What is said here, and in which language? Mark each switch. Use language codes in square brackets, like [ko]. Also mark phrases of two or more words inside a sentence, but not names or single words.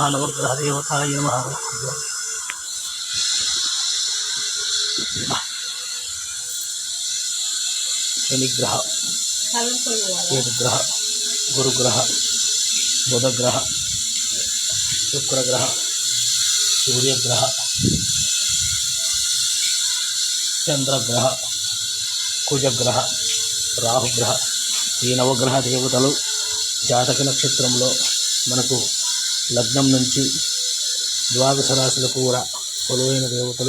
[sa] नवग्रहदेवताय नमः। शनिग्रह, केतुग्रह, गुरुग्रह, बुधग्रह, शुक्रग्रह, सूर्यग्रह, [te] చంద్రగ్రహ, కుజగ్రహ, రాహుగ్రహ ఈ నవగ్రహ దేవతలు జాతక నక్షత్రంలో మనకు లగ్నం నుంచి ద్వాదశ రాశులకు కూడా కొలువైన దేవతలు.